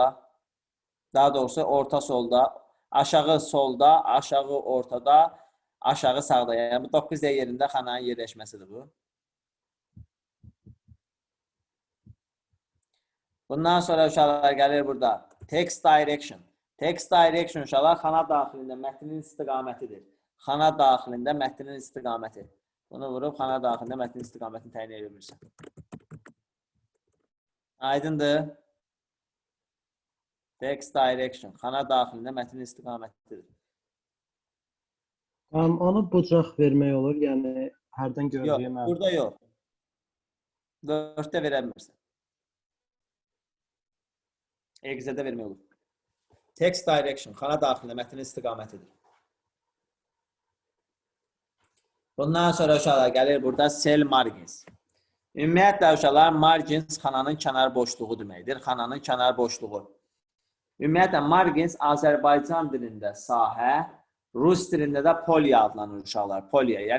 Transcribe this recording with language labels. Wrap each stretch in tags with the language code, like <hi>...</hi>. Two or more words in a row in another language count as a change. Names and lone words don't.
<az>Daha doğrusu orta solda. Aşağı solda, aşağı ortada, aşağı sağda. Yəni bu 9 yerində xananın yerləşməsidir bu. Bundan sonra uşaqlar gəlir burada.</az> <en>Text direction. Text direction</en> <az>uşaqlar xana daxilində mətnin istiqamətidir. Xana daxilində mətnin istiqaməti. Bunu vurub xana daxilində mətnin istiqamətini təyin edə bilirsən. Aydındır.</az> <en>Text direction.</en> <az>Xana daxilində mətnin istiqamətidir. Onu bucaq vermək olur, yəni hərdən gördüyüm. Yox, burada yox. Word-də verə bilmirsən. Excel-də vermək olur.</az> <en>Text direction,</en> <az>xana daxilində mətnin istiqamətidir. Bundan sonra uşaqlar gəlir burada</az> <en>cell margins.</en> <az>Ümumiyyətlə uşaqlar margins xananın kənar boşluğu deməkdir. Xananın kənar boşluğu. Ümumiyyətlə margins Azərbaycan dilində sahə, Rus dilində də polya adlanır uşaqlar.</az>